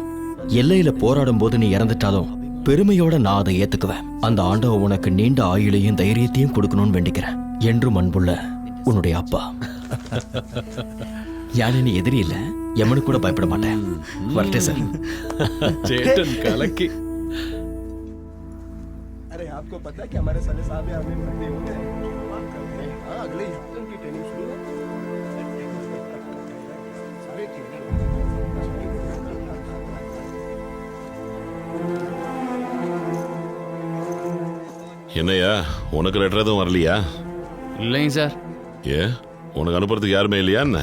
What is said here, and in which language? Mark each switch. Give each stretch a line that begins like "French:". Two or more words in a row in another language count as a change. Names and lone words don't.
Tamil: எல்லையில போராடும் போது நீ இறந்துட்டாலும் பெருமையோட நான் அதை ஏத்துக்குவேன். அந்த ஆண்டவ உனக்கு நீண்ட ஆயுளையும் தைரியத்தையும் கொடுக்கணும்னு வேண்டிக்கிறேன். என்றும் அன்புள்ள உன்னுடைய அப்பா. யானே நீ எதிரி இல்ல, எமனு கூட பயப்பட மாட்டேன். வரட்டே சார். சேட்டன் கலக்கி.
Hindi: आपको पता है कि हमारे साले साहब हमें भर्ती हो गए? हाँ, अगले ही उनकी ट्रेनिंग शुरू है।
Tamil: என்னையா உனக்கு லெட்டர் எதுவும் வரலையா? இல்லைங்க சார். ஏ உனக்கு அனுப்புறதுக்கு யாருமே இல்லையா என்ன?